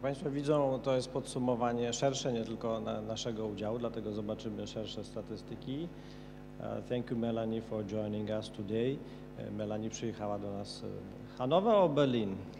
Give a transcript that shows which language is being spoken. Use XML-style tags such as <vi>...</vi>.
<pl>Widzą, to jest podsumowanie szersze, nie tylko naszego udziału, dlatego zobaczymy szersze statystyki.</pl> <en>Thank you, Melanie, for joining us today.</en> <pl>Melanie przyjechała do nas z Hanower or Berlin?</pl>